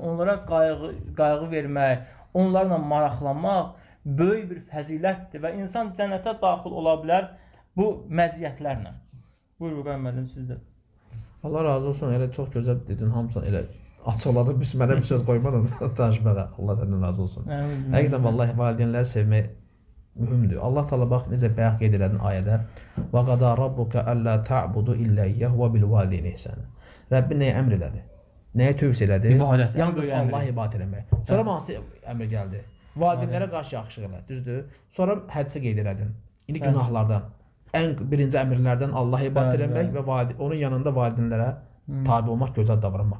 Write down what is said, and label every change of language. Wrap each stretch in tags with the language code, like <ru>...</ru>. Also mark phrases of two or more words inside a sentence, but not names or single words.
<az>Onlara qayğı vermək, onlarla maraqlanmaq böyük bir fəzilətdir və insan cənnətə daxil ola bilər bu məziyyətlərlə. Buyur, müəllim, sizdə. Allah razı olsun, elə çox gözəl dedin, hamısan elə açıqladın, mənə bir söz qoymadın danışmağa. Allah səndən razı olsun. Həqiqətən, vallahi, valideynləri sevmək mühümdür. Allah Teala bax, necə bayaq qeyd elədin ayədə</az> <ar>وَقَدَى رَبُّكَ أَلَّا تَعْبُدُ إِلَّا إِيَّهُ وَبِالْوَالِدَيْنِ إِحْسَانًا</ar> <az>Rəbbin nəyə əmr elədi? Nəyə tövsiyə elədi? Yalnız Allah ibadət eləmək. Sonra hansı əmr gəldi? Valideynlərə qarşı yaxşılıq elə, düzdür? Sonra hədsə qeyd elədin. İndi günahlardan, ən birinci əmrlərdən Allah ibadət eləmək və onun yanında valideynlərə tabi olmaq, gözəl davranmaq.</az>